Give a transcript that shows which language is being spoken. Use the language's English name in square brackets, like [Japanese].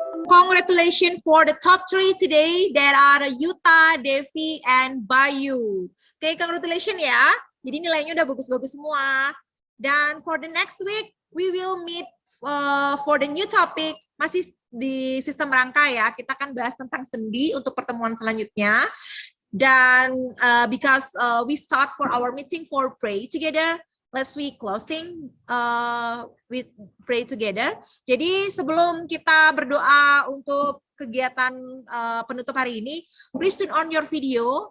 [English] congratulations for the top 3 today. There are Yuta, Devi, and Bayu. [Indonesian] Oke, congratulations ya. Jadi nilainya udah bagus-bagus semua. [English] Dan for the next week, we will meet for the new topic. [Indonesian] Masih di sistem rangka ya. Kita akan bahas tentang sendi untuk pertemuan selanjutnya. [English] Dan because we start for our meeting for pray together, let's we closing with pray together. [Indonesian] Jadi sebelum kita berdoa untuk kegiatan penutup hari ini, [English] please turn on your video.